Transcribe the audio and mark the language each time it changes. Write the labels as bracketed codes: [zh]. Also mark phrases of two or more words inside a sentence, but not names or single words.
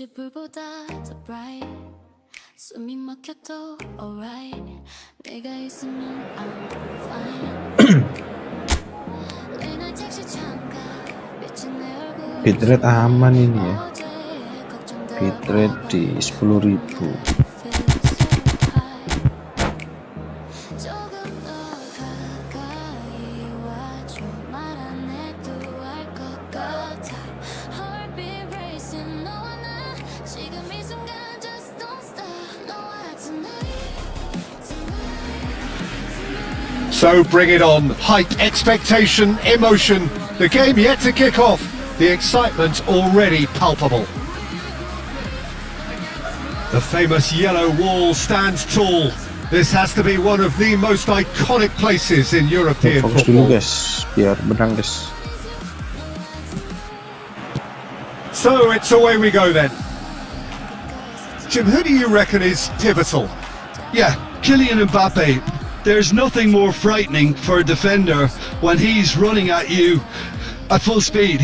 [ko] 불보다 더 bright 숨이 막혀도 alright 내가 있으면 [en] I'm fine Late night [ko] 택시 창가 비친 내 얼굴 [id] Bitrate aman ini ya, [ko] 어제 걱정도 [id] bitrate di 10.000. [ko] 조금 더 가까이 와줘 말 안 해도 알 것 같아 [en] Heartbeat racing [ko] 너와 나 지금 이 순간 [en] just don't stop [ko] 너와 tonight [en] So bring it on. Hype, expectation, emotion. The game yet to kick off. The excitement already palpable. The famous yellow wall stands tall. This has to be one of the most iconic places in European [id] Fokus dulu [en] football. [id] guys, biar menang guys. [en] So it's away we go then. Jim, who do you reckon is pivotal? Yeah, Kylian Mbappe. There's nothing more frightening for a defender when he's running at you at full speed.